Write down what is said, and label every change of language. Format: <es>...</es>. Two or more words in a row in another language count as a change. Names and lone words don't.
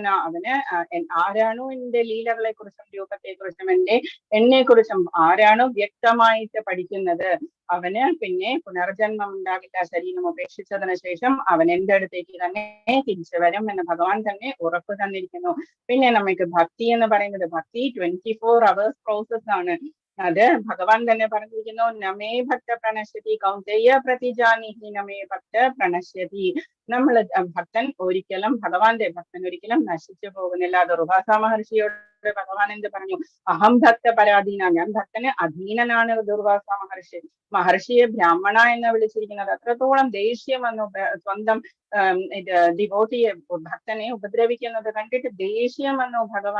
<ml>അവന് ആരാണോ എന്റെ ലീലകളെ കുറിച്ചും രൂപത്തെ കുറിച്ചും എന്നെ കുറിച്ചും ആരാണോ വ്യക്തമായിട്ട് പഠിക്കുന്നത് അവന് പിന്നെ പുനർജന്മം ഉണ്ടാകില്ല. ശരീരം ഉപേക്ഷിച്ചതിന് ശേഷം അവൻ എന്റെ അടുത്തേക്ക് തന്നെ തിരിച്ചു വരും എന്ന് ഭഗവാൻ തന്നെ ഉറപ്പ് തന്നിരിക്കുന്നു. പിന്നെ നമുക്ക് ഭക്തി എന്ന് പറയുന്നത് ഭക്തി 24</ml> <en>hours process</en> <ml>ആണ്. അത് ഭഗവാൻ തന്നെ പറഞ്ഞിരിക്കുന്നു,</ml> <sa>നമേ ഭക്ത പ്രണശ്യതി കൗന്ദേയ പ്രതിജാനിഹി നമേ ഭക്ത പ്രണശ്യതി.</sa> <ml>ഭഗവാന്റെ ഭക്തൻ ഒരിക്കലും നശിച്ചു പോകുന്നില്ല. ദുർവാസ മഹർഷിയോട് ഭഗവാൻ എന്ത് പറഞ്ഞു?</ml> <sa>അഹം ഭക്ത പരാധീന,</sa> <ml>ഞാൻ ഭക്തന് അധീനനാണ്. ദുർവാസ മഹർഷിയെ ബ്രാഹ്മണ എന്ന് വിളിച്ചിരിക്കുന്നത് അത്രത്തോളം ദേഷ്യം വന്നു. സ്വന്തം ഡിവോട്ടിയെ ഭക്തനെ ഉപദ്രവിക്കുന്നത് കണ്ടിട്ട് ദേഷ്യം വന്നു ഭഗവാൻ.</ml>